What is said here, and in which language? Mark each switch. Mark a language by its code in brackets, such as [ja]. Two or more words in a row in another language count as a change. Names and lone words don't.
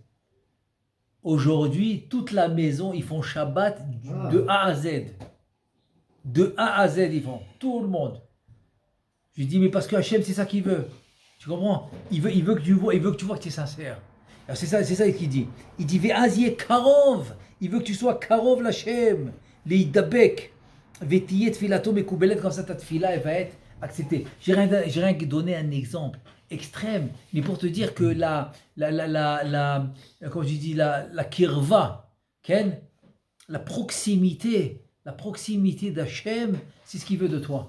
[fr] Aujourd'hui, toute la maison, ils font Shabbat de A à Z. De A à Z, ils font. Tout le monde. Je lui dis, mais parce que Hachem, c'est ça qu'il veut. Tu comprends? Il veut que tu vois que tu es sincère. Alors c'est ça qu'il dit. Il dit [he] והיה קרוב. [fr] Il veut que tu sois karov l'Hachem. Leidabek. [he] ותהיה תפילתו מקובלת. [fr] Comme ça ta tfila elle va être acceptée. J'ai rien que donné un exemple extrême, mais pour te dire que comme je dis, la kirva, Ken, la proximité d'Hachem, c'est ce qu'il veut de toi.